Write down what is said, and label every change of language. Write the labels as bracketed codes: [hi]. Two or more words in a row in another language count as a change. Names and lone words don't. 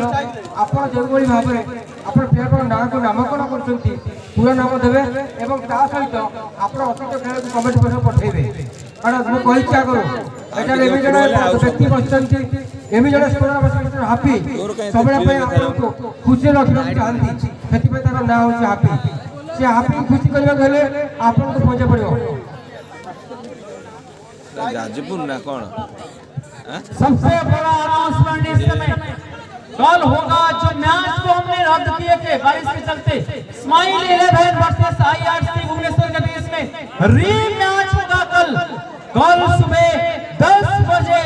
[or] ଆପଣ ଯେଉଁଭଳି ଭାବରେ ଆପଣ ପ୍ଲେୟରଙ୍କ ନାଁକୁ ନାମକରଣ କରୁଛନ୍ତି ପୁରା ନାମ ଦେବେ ଏବଂ ତା ସହିତ ଆପଣ ଅତିରିକ୍ତ ଖେଳକୁ କମିଟି ପକ୍ଷରୁ ପଠାଇବେ। କାରଣ ମୁଁ କହିଛି ଆଗରୁ ଏଠାରେ ଏମିତି ଜଣେ ବ୍ୟକ୍ତି ବସିଛନ୍ତି, ଏମିତି ଜଣେ ସ୍କୋରର ହାପି ସବୁବେଳେ ପାଇଁ ଆପଣଙ୍କୁ ଖୁସିରେ ରଖିବାକୁ ଚାହାନ୍ତି, ସେଥିପାଇଁ ତାଙ୍କ ନାଁ ହେଉଛି ହାପି। ସେ ହାପିକୁ ଖୁସି କରିବାକୁ ହେଲେ ଆପଣଙ୍କୁ ପଇସା ପଡ଼ିବ। गाजीपुर ना कौन [hi] सबसे बड़ा अनाउंसमेंट इस समय कल होगा जो मैच को हमने रद्द किए थे बारिश के चलते। स्माइल 11 वर्सेस आईआरसी भुवनेश्वर के बीच में रीमैच होगा कल सुबह 10 बजे।